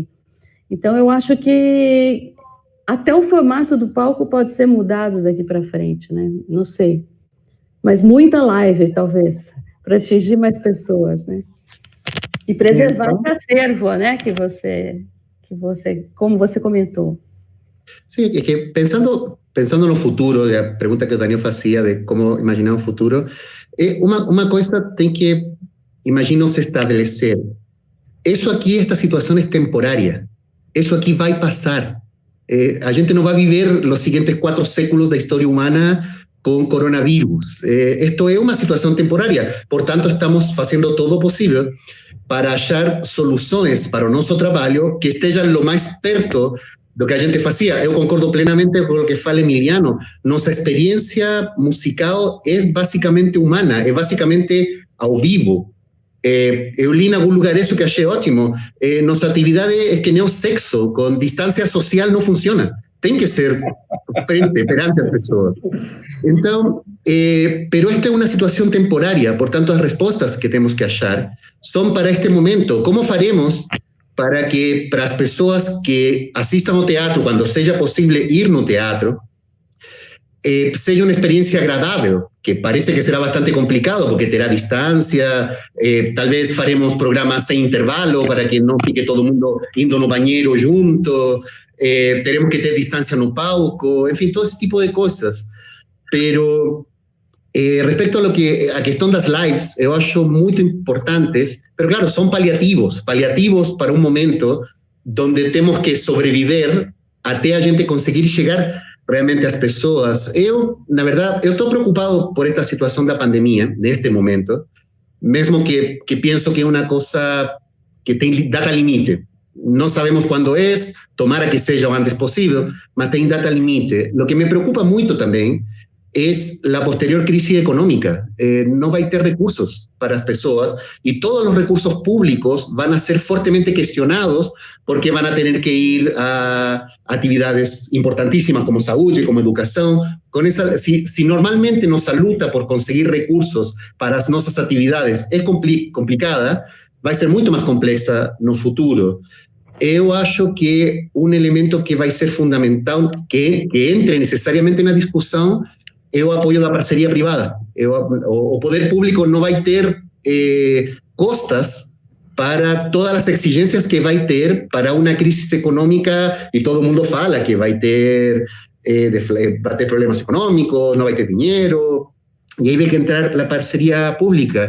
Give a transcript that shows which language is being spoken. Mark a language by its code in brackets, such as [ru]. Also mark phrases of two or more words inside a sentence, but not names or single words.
[pt] Então, eu acho que até o formato do palco pode ser mudado daqui para frente, né, não sei. Mas muita live, talvez, para atingir mais pessoas, né. E preservar esse acervo, né, que você, como você comentou. [es] Sí, es que pensando [pt] no futuro, [es] la pregunta que o Daniel hacía de cómo imaginar un futuro, una cosa [pt] tem que, [es] imagino, se establecer. Eso aquí, esta situación es temporaria. Eso aquí va a pasar. [pt] A gente [es] no va a vivir los siguientes 4 séculos de historia humana con coronavirus. Esto es una situación temporaria. Por tanto, estamos haciendo todo posible para [pt] achar soluções para o nosso trabalho que estejam lo mais perto do que a gente fazia. Eu concordo plenamente com o que fala Emiliano. Nossa experiência musical é basicamente humana, é basicamente ao vivo. Eu li em algum lugar isso que achei ótimo. Nossa atividade é que nem o sexo, com distância social não funciona. Tem que ser perante as pessoas. Então, [es] pero esta es una situación temporaria, por tanto, las respuestas que tenemos que achar son para este momento. ¿Cómo faremos para que para las personas que asistan al teatro, cuando sea posible ir [pt] no teatro, [es] sea una experiencia agradable, que parece que será bastante complicado porque terá distancia, tal vez faremos programas sin intervalo para que no fique todo el mundo [pt] indo no [es] bañero junto, tenemos que tener distancia [pt] no palco, [es] en fin, todo ese tipo de cosas. Pero respecto [pt] a questão das lives, eu acho muito importantes, [es] pero claro, son paliativos para un momento donde [pt] temos que sobreviver até a gente conseguir chegar realmente às pessoas. Na verdade, eu estou preocupado por esta situação da pandemia, neste momento, mesmo que penso que é uma coisa que tem data limite. Não sabemos quando é, tomara que seja o antes possível, mas tem data limite. O que me preocupa muito também [es] es la posterior crisis económica. No va a tener recursos para las personas y todos los recursos públicos van a ser fuertemente cuestionados porque van a tener que ir a actividades importantísimas como salud y como educación. Si normalmente nuestra lucha por conseguir recursos para nuestras actividades es complicada, va a ser mucho más compleja [pt] no futuro. Eu acho que [es] un elemento que va a ser fundamental que entre necesariamente en la discusión [pt] é o apoio da parceria privada. O poder público não vai ter costas para todas as exigências que vai ter para uma crise econômica, e todo mundo fala que vai ter problemas econômicos, não vai ter dinheiro, e aí vai que entrar a parceria pública.